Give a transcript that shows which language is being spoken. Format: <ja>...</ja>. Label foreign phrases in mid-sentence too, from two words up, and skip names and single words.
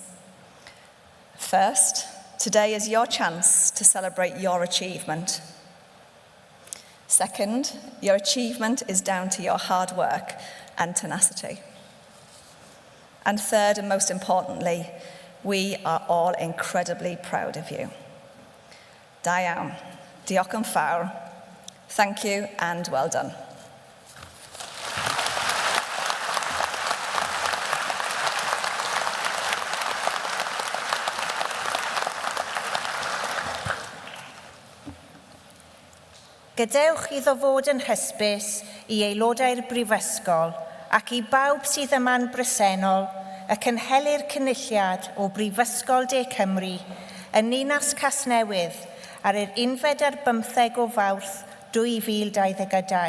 <en>First, today is your chance to celebrate your achievement. Second, your achievement is down to your hard work and tenacity. And third, and most importantly, we are all incredibly proud of you.</en> <cy>Da iawn. Diolch yn fawr.</cy> <en>Thank you and well done.</en> <cy>Gadewch iddo fod yn hysbys I aelodau'r brifysgol ac I bawb sydd yma'n bresennol y cynhelir cynulliad o Brifysgol De Cymru yn Ninas Casnewydd ar yr 15 o Fawrth 2022.</cy>